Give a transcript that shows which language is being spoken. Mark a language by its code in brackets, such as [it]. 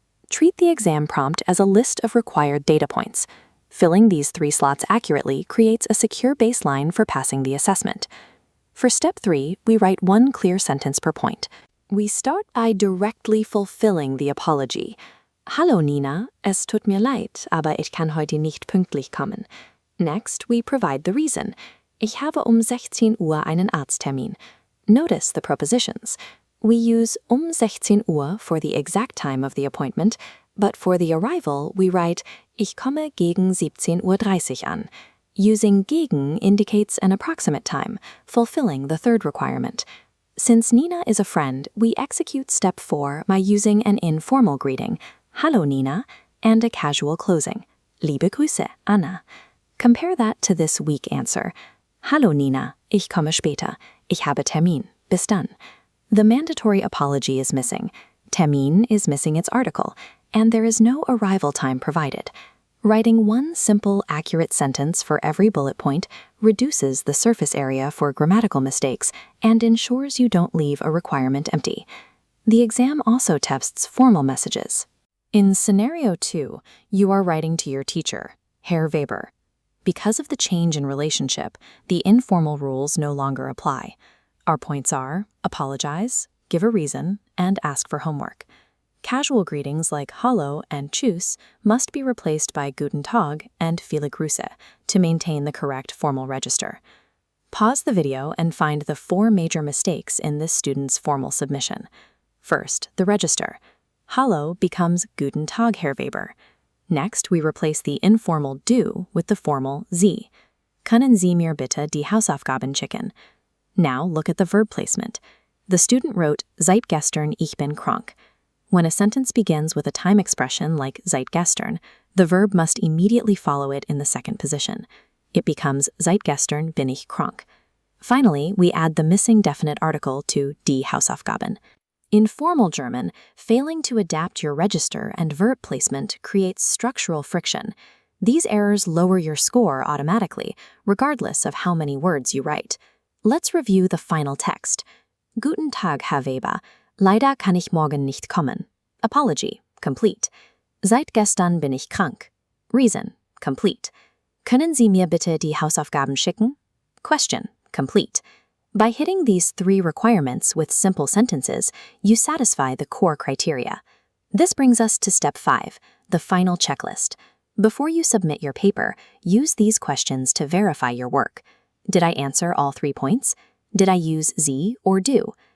[en] Treat the exam prompt as a list of required data points. Filling these 3 slots accurately creates a secure baseline for passing the assessment. For step 3, we write 1 clear sentence per point. We start by directly fulfilling the apology. [de] Hallo Nina, es tut mir leid, aber ich kann heute nicht pünktlich kommen. [en] Next, we provide the reason. [de] Ich habe 16 Uhr einen Arzttermin. [en] Notice the prepositions. We use 16 Uhr for the exact time of the appointment, but for the arrival, we write [de] Ich komme gegen 17:30 Uhr an. [en] Using gegen indicates an approximate time, fulfilling the 3rd requirement. Since Nina is a friend, we execute step 4 by using an informal greeting, [de] Hallo Nina, [en] and a casual closing, [de] Liebe Grüße, Anna. [en] Compare that to this weak answer, [de] Hallo Nina, ich komme später, ich habe Termin, bis dann. [en] The mandatory apology is missing, Termin is missing its article, and there is no arrival time provided. Writing 1 simple, accurate sentence for every bullet point reduces the surface area for grammatical mistakes and ensures you don't leave a requirement empty. The exam also tests formal messages. In scenario 2, you are writing to your teacher, Herr Weber. Because of the change in relationship, the informal rules no longer apply. Our points are apologize, give a reason, and ask for homework. Casual greetings like Hallo and Tschüss must be replaced by Guten Tag and Viele Grüße to maintain the correct formal register. Pause the video and find the 4 major mistakes in this student's formal submission. First, the register. Hallo becomes [de] Guten Tag, Herr Weber. [en] Next, we replace the informal du with the formal Sie. [de] Können Sie mir bitte die Hausaufgaben schicken? [en] Now look at the verb placement. The student wrote [de] Seit gestern ich bin krank. [en] When a sentence begins with a time expression like seit gestern, the verb must immediately follow it in the 2nd position. It becomes [de] Seit gestern bin ich krank. [en] Finally, we add the missing definite article to die Hausaufgaben. In formal German, failing to adapt your register and verb placement creates structural friction. These errors lower your score automatically, regardless of how many words you write. Let's review the final text. [de] Guten Tag, Herr Weber. Leider kann ich morgen nicht kommen. [en] Apology, complete. [de] Seit gestern bin ich krank. [en] Reason, complete. [de] Können Sie mir bitte die Hausaufgaben schicken? [en] Question, complete. By hitting these 3 requirements with simple sentences, you satisfy the core criteria. This brings us to step 5, the final checklist. Before you submit your paper, use these questions to verify your work. Did I answer all 3 points? Did I use Sie or du?